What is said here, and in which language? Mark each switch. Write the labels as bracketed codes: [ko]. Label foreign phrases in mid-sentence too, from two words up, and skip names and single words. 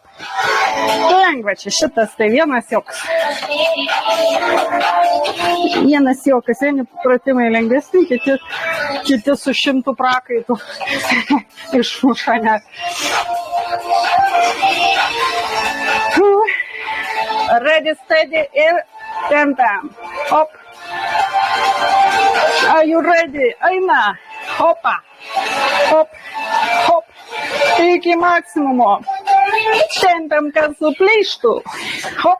[lt] Lengva čia šitas, tai vienas joks. Vienas jokas, vieni pratimai lengvesni, kiti su 100 prakaitų išmuša net. [en] Ready, steady [lt] ir tempiam. Hop. [en] Are you ready? [lt] Eina. Hopa. Hop. Hop. Iki maksimumo. Tempiam, kad suplyštų. Hop.